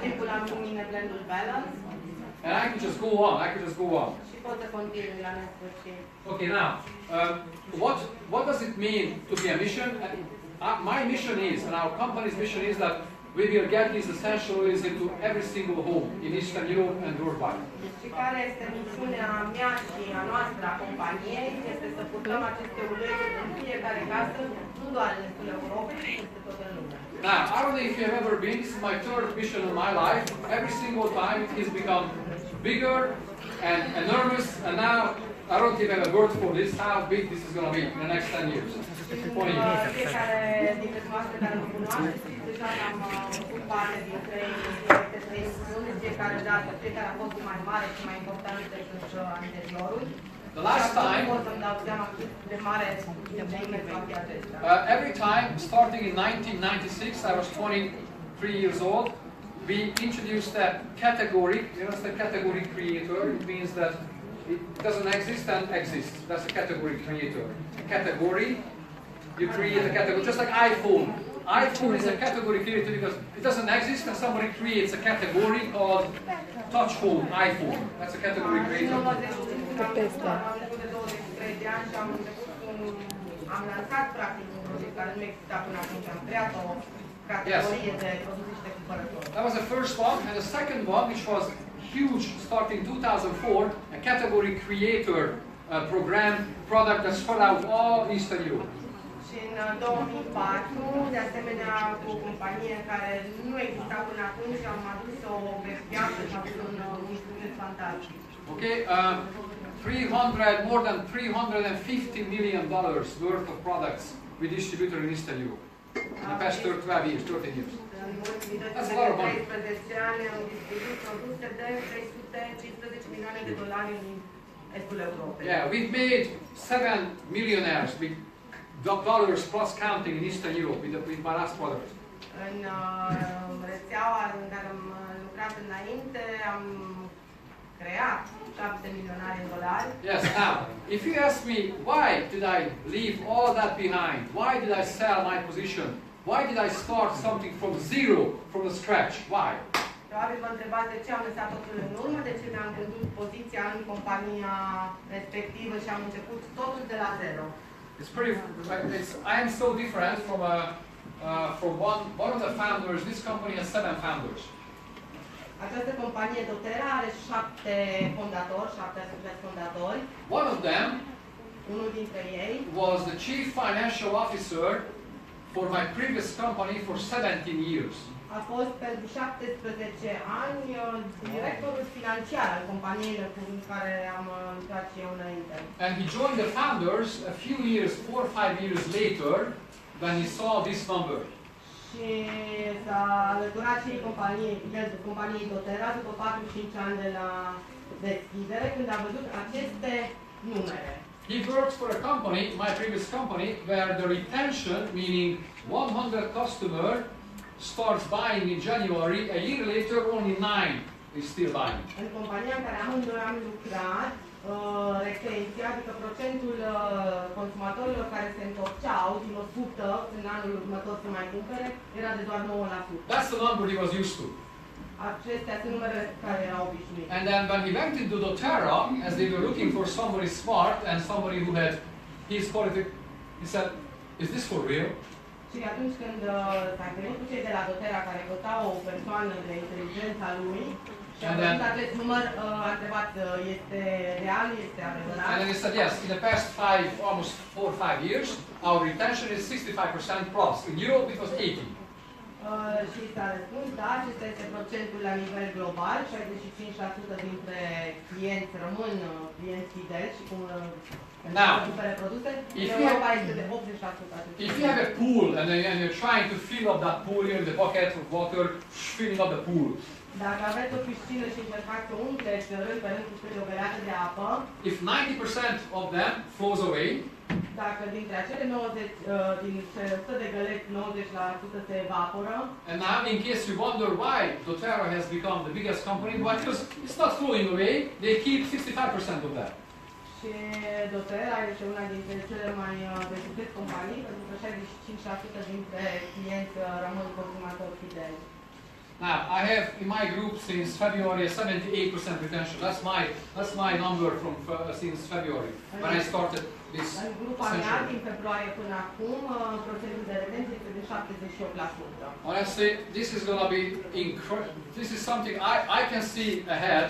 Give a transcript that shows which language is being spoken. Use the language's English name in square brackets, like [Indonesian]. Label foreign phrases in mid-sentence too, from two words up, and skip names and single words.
[English] And I can just go on, Okay, now, what does it mean to be a mission? My mission is, and our company's mission is that we will get these essential oils into every single home in Eastern Europe and worldwide. [Romanian] Și care este misiunea mea și a noastră a companiei, este să purtăm aceste uleiuri în fiecare casă, nu doar în estul Europei, ci peste tot în lume. [English] Now, I don't know if you have ever been, this is my third mission in my life. Every single time it has become bigger and enormous, and now I don't even have a word for this, how big this is going to be in the next 10 years. 20 years. [Romanian] Fiecare dintre noastre care mă cunoaște, deja am făcut parte din 3 misiuni, fiecare dată, fiecare a fost mai mare și mai important decât anteriorul. [English] The last time, every time, starting in 1996, I was 23 years old, we introduced that category, you know, it's the category creator. It means that it doesn't exist and exists. That's a category creator. A category, you create a category, just like iPhone. iPhone is a category creator because it doesn't exist and somebody creates a category called touch phone, iPhone. That's a category creator. [Romanian] Am lansat practic un produs care nu exista până atunci, am creat o categorie de produse și de cumpărători. [English] That was the first one, and the second one, which was huge, starting 2004, a category creator program product that's spread out all Eastern Europe. [Romanian] Și în 2004, de asemenea, cu o companie care nu exista până atunci, am adus-o pe piață și am adus un instrument fantastic. [English] Okay, more than $350 million worth of products we distributed in Eastern Europe in the past 12 years, 13 years. [Romanian] În ultimii [English] That's a lot of money. [Romanian] 13 ani am distribuit produse de 315 milioane de dolari în estul Europei. [English] Yeah, we've made 7 millionaires with dollars plus counting in Eastern Europe with my last product. [Romanian] În rețeaua în care am lucrat înainte, am creat 7 milionari în dolari. [English] Yes, now, if you ask me why did I leave all that behind, why did I sell my position, why did I start something from zero, from the scratch, why? [Romanian] Probabil vă întrebați de ce am lăsat totul în urmă, de ce mi-am vândut poziția în compania respectivă și am început totul de la zero. [English] I am so different from one of the founders. This company has 7 founders. [Romanian] Această companie doTERRA are 7 fondatori, 7 asociați fondatori. [English] One of them [Romanian] Unul dintre ei [English] was the chief financial officer for my previous company for 17 years. [Romanian] a fost pentru 17 ani directorul financiar al companiei cu care am lucrat și eu înainte. [English] And he joined the founders a few years, 4 or 5 years later, when he saw this number. [Romanian] Și s-a alăturat și companiei doTERRA după 4-5 ani de la deschidere, când a văzut aceste numere. [English] He worked for a company, my previous company, where the retention, meaning 100 customer, starts buying in January, a year later only 9 is still buying. [Romanian] În compania în care amândoi am lucrat, retenția, adică procentul consumatorilor care se întorceau din 100 în anul următor să mai cumpere, era de doar 9%. [English] That's the number he was used to. [Romanian] Acestea sunt numerele care erau obișnuite. [English] And then when he went into doTERRA, as they were looking for somebody smart and somebody who had his quality, he said, "Is this for real?" [Romanian] Și atunci când s-a întâlnit cu cei de la doTERRA care căutau o persoană de inteligența lui, și a văzut acest număr, a întrebat, este real, este adevărat? [English] And then he said, yes, in the past almost 4 or 5 years, our retention is 65% plus. In Europe it was 80. [Romanian] Și s-a răspuns, da, acesta este procentul la nivel global, 65% dintre clienți rămân clienți fideli și cum cumpere produse, în Europa este de 80%. [English] If you have a pool and you're trying to fill up that pool, you have the bucket of water, filling up the pool. [Romanian] Dacă aveți o piscină și încercați să umpleți rând pe rând cu o găleată de apă, [English] if 90% of them flows away, [Romanian] dacă dintre acele 90, din 100 de găleți, 90% se evaporă. [English] And now, in case you wonder why doTERRA has become the biggest company, well, because it's not flowing away, they keep 65% of that. [Romanian] Și doTERRA este una dintre cele mai de succes companii, pentru că 65% dintre clienți rămân consumatori fideli. [English] Now, I have in my group since February a 78% retention. That's my number from since February when I started this. [Romanian] În grupa mea, din februarie până acum, procentul de retenție este de 78%. [English] Honestly, this is going to be incredible. This is something I can see ahead.